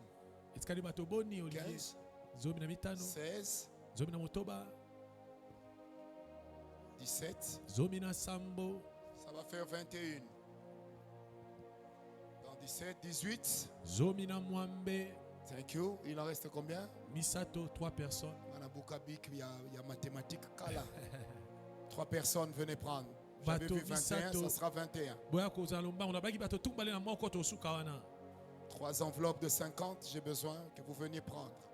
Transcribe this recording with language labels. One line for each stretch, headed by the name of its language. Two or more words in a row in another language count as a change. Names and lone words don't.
Lingala: Etikali bato boni Olivier.
French: 15,
Lingala: Zomi na mitano.
French: 16,
Lingala: Zomi na motoba.
French: 17.
Lingala: Zomi na sambo.
French: Ça va faire 21. Dans 17, 18,
Lingala: Zomi na mwambe.
English: Thank you.
French: Il en reste combien? Misato, 3 personnes. Il y a mathématiques. 3 personnes, venez prendre. J'avais vu 21, ça sera 21. 3 enveloppes de 50, j'ai besoin que vous veniez prendre.